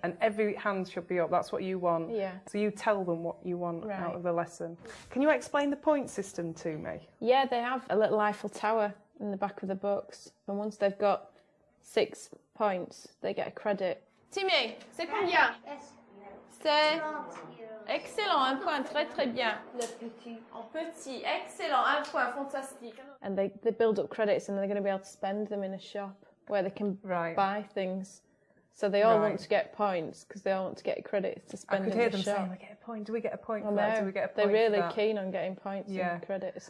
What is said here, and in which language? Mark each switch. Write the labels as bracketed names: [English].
[English] And every hand should be up. That's what you want. Yeah. So you tell them what you want out of the lesson. Can you explain the point system to me? Yeah, they have a little Eiffel Tower in the back of the books. And once they've got 6 points, they get a credit. [French] Timmy, c'est combien? C'est excellent, un point, très très bien. Le petit. Petit, excellent, un point, fantastique. [English] And they build up credits and they're going to be able to spend them in a shop where they can buy things. So they all want to get points because they all want to get credits to spend in the shop. I could hear them saying, "We get a point. Do we get a point for that? Do we get a point for that?" They're really keen on getting points and credits.